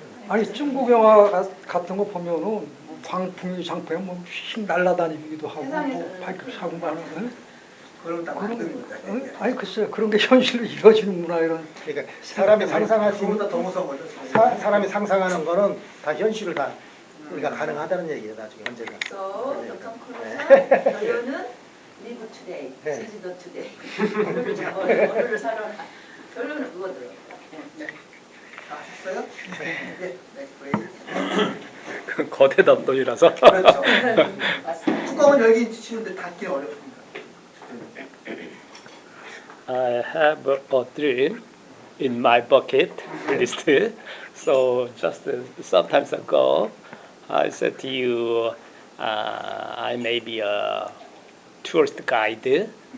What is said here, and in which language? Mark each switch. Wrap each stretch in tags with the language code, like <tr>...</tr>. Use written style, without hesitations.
<ko>아니 중국 영화 같은 거 보면은 뭐 광풍이 장풍에 뭐휙 날아다니기도 하고 뭐 발급 사고가 하는 그걸 다 만드는 거죠. 아니 글쎄요 그런 게 현실로 이루어지는구나 이런. 그러니까 사람이 상상할 수 있는 그거보다 더 무서운 거죠. 사람이 상상하는 거는 다 현실을 다 우리가 가능하다는 얘기예요. 나중에 언젠가.</ko> <en>So the conclusion 결론은 live today, seize the today.</en> <ko>오늘을 잡아요. 오늘을 살아라. 결론은 그거더라고요. 네. 다 하셨어요? 네. 네. 그 거대 담론이라서. 그렇죠. 맞습니다. 뚜껑은 열기 쉬운데 닫기 어렵습니다.</ko> <en>I have a dream in my bucket list. So just some time ago, I said to you, I may be a tourist guide.</en>